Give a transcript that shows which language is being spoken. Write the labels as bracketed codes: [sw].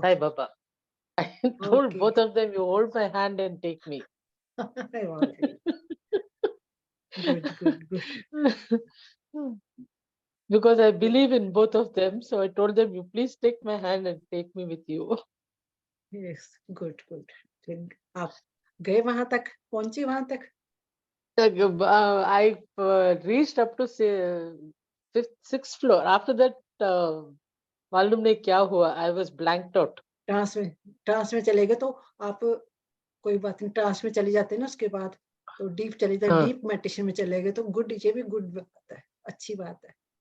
[en] Sai Baba. I told okay. both of them, you hold my hand and take me. [hi] वाह जी, good. [en] Because I believe in both of them, so I told them, you please take my hand and take me with you. Yes, good. [hi] फिर आप गए वहाँ तक, पहुँचे वहाँ तक? [en] I reached up to fifth, sixth floor. After that, [hi] मालूम नहीं क्या हुआ. [en] I was blanked out. [hi] Trans में चले गए तो आप कोई बात नहीं, ट्रांस में चले जाते हैं ना उसके बाद, तो डीप चले जाते, हाँ. डीप मेडिटेशन में चले गए तो गुड, ये भी गुड बात है, अच्छी बात है।